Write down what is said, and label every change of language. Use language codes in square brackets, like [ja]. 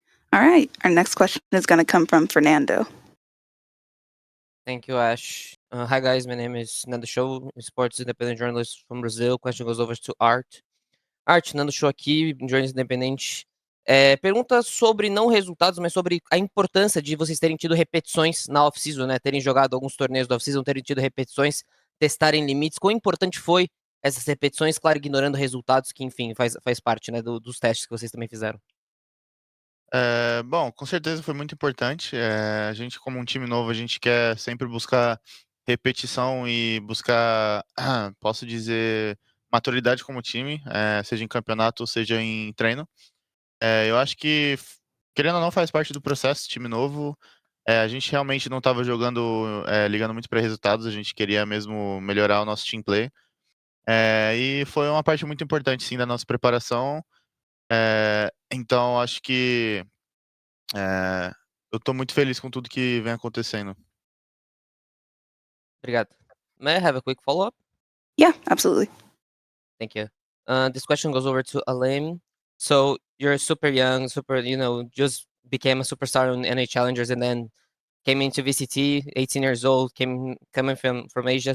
[en] All right, our next question is going to come from Fernando. Thank you, Ash. Hi, guys. My name is Nando Show, sports independent journalist from Brazil. Question goes over to Art. [pt] Art, Nando Show aqui, jornalista independente. Pergunta sobre não resultados, mas sobre a importância de vocês terem tido repetições na off-season, né? Terem jogado alguns torneios da off-season, terem tido repetições, testarem limites. Quão importante foi essas repetições, claro, ignorando resultados, que, enfim, faz parte, né, dos testes que vocês também fizeram. Bom, com certeza foi muito importante. A gente, como um time novo, a gente quer sempre buscar repetição e buscar, posso dizer, maturidade como time, seja em campeonato, seja em treino. Eu acho que, querendo ou não, faz parte do processo, time novo. A gente realmente não estava jogando, ligando muito para resultados, a gente queria mesmo melhorar o nosso team play. E foi uma parte muito importante, sim, da nossa preparação. Então, acho que eu tô muito feliz com tudo que vem acontecendo. Obrigado. [en] May I have a quick follow-up? Yeah, absolutely. Thank you. This question goes over to Alim. So you're super young, just became a superstar on NA Challengers and then came into VCT, 18 years old, coming from Asia.